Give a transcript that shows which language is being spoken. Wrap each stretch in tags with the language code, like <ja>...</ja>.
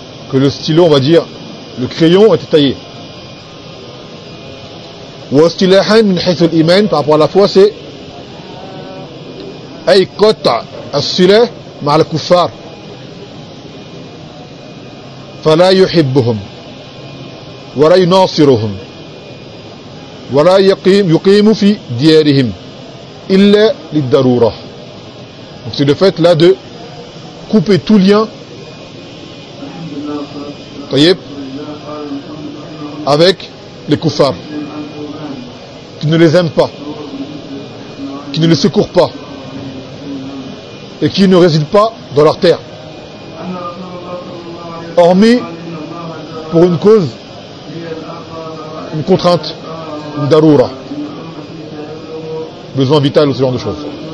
<fr>Que le stylo, on va dire, le crayon a été taillé.</fr> <ar>Ou astilahan min haythu al-iman,</ar> <fr>par rapport à la foi, c'est</fr> <ar>ay qata as-silah ma'a al-kuffar. فلا يحبهم ولا يناصرهم ولا يقيم في ديارهم إلا للضرورة.</ar> <fr>Donc c'est le fait là de couper tout lien avec les kuffars qui ne les aiment pas, qui ne les secourent pas et qui ne résident pas dans leur terre hormis pour une cause, une contrainte, une daroura, besoin vital ou ce genre de choses.</fr>